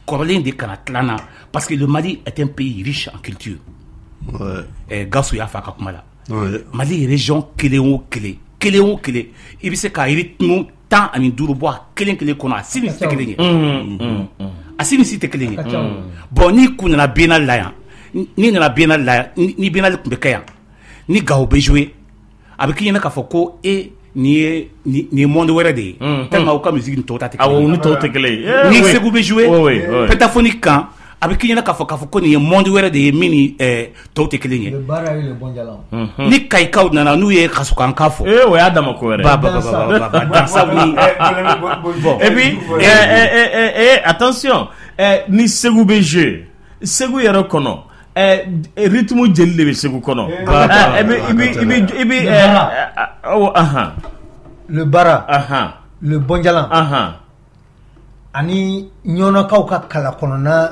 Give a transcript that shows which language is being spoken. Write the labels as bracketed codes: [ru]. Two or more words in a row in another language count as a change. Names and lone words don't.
[bm] in de kana tila na [fr] parce que le Mali est un pays riche en culture [bm] Gassou y'a fɔ a ka kuma la Mali région kelen o kelen i bɛ se ka rythme 15 bɔ a kelen kɔnɔ a si ni si tɛ kelen ye a si ni si tɛ kelen ye bon n'i kun nana biennale la yan n'i nana biennale la yan ni biennale tun bɛ kɛ yan ni Gawo bɛ jouer a bɛ k'i ɲɛna k'a fɔ ko nin ye monde wɛrɛ de ye tellement u ka musique ni tɔw ta tɛ kelen ye ni tɔw tɛ kelen ye ni Segu bɛ jouer Pétaphonique kan a bɛ k'i ɲɛna k'a fɔ ko nin ye monde wɛrɛ de ye min ni tɔw tɛ kelen ye ni Kayikaw nana n'u ye Kasukanka fɔ o y'a dama ko wɛrɛ dansaw ni [fr] et puis attention [bm] ni Segu bɛ jouer Segu yɛrɛ kɔnɔ rythme jeli de bɛ Segu kɔnɔ i bɛ le bara le bonjalan ani ɲɔnɔkaw ka kala kɔnɔna